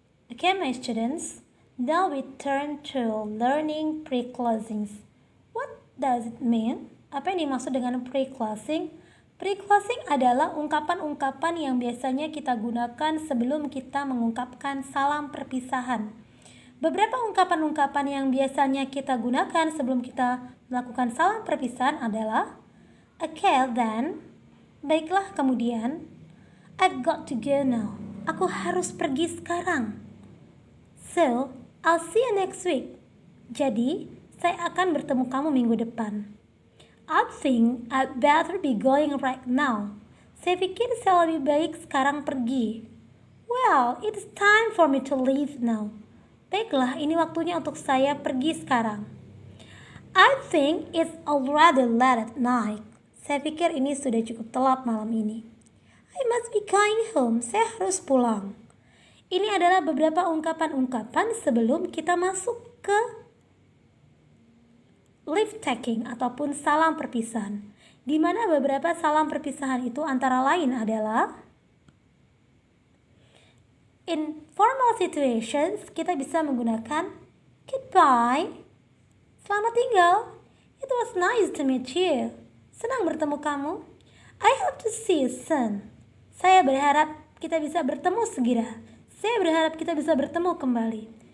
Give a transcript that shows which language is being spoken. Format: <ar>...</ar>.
<en>Okay, my students, now we turn to learning pre-closings. What does it mean?</en> <id>Apa yang dimaksud dengan pre-closing? Pre-closing adalah ungkapan-ungkapan yang biasanya kita gunakan sebelum kita mengungkapkan salam perpisahan. Beberapa ungkapan-ungkapan yang biasanya kita gunakan sebelum kita melakukan salam perpisahan adalah</id> <en>okay then,</en> <id>baiklah kemudian,</id> <en>I've got to go now,</en> <id>aku harus pergi sekarang.</id> <en>So, I'll see you next week.</en> <id>Jadi, saya akan bertemu kamu minggu depan.</id> <en>I think I'd better be going right now.</en> <id>Saya pikir saya lebih baik sekarang pergi.</id> <en>Well, it's time for me to leave now.</en> <id>Baiklah, ini waktunya untuk saya pergi sekarang.</id> <en>I think it's already late at night.</en> <id>Saya pikir ini sudah cukup telat malam ini.</id> <en>I must be going home.</en> <id>Saya harus pulang. Ini adalah beberapa ungkapan-ungkapan sebelum kita masuk ke leave taking ataupun salam perpisahan. Di mana beberapa salam perpisahan itu antara lain adalah in formal situations kita bisa menggunakan goodbye, selamat tinggal,</id> <en>it was nice to meet you,</en> <id>senang bertemu kamu,</id> <en>I hope to see you soon,</en> <id>saya berharap kita bisa bertemu segera, saya berharap kita bisa bertemu kembali.</id>